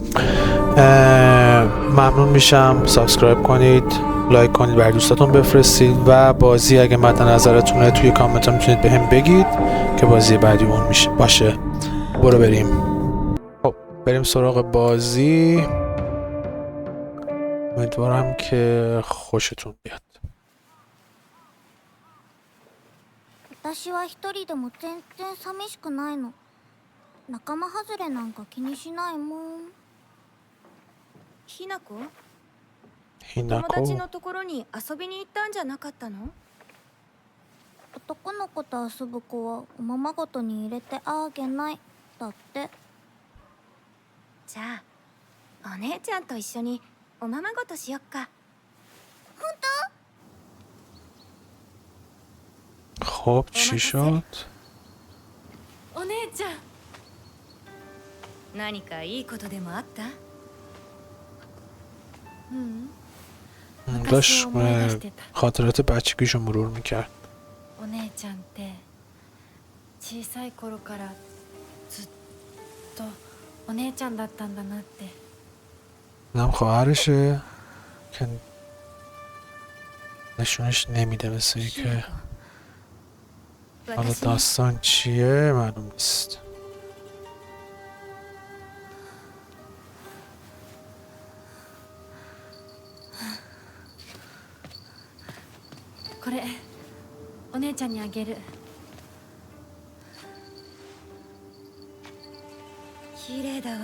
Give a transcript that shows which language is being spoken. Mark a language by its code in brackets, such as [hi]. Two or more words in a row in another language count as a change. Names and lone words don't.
[fa] ممنون میشم سابسکرایب کنید، لایک کنید، برای دوستاتون بفرستید و بازی اگه مد نظرتونه توی کامنت ها میتونید بهم بگید که بازی بعدی اون میشه باشه. برو بریم. خب بریم سراغ بازی. امیدوارم که خوشتون بیاد. [ja] 私は一人でも全然寂しくないの。仲間外れなんか気にしないもん。ひなこ、ひなこ友達のところに遊びに行ったんじゃなかったの？男の子と遊ぶ子はおままごとに入れてあげないだって。じゃあお姉ちゃんと一緒におままごとしよっか。本 [fa] خب چی شد؟ [ja] お姉ちゃん、何かいいことでもあった？ [fa] داشت خاطرات بچگیشو مرور میکرد. [ja] お姉ちゃんって小さい頃からずっとお姉ちゃんだったんだなって。 [fa] اینم خواهرشه که نشونش نمیده، مثل که حالا داستان چیه معلوم نیست. [ja] これお姉ちゃんにあげる。綺麗だわ。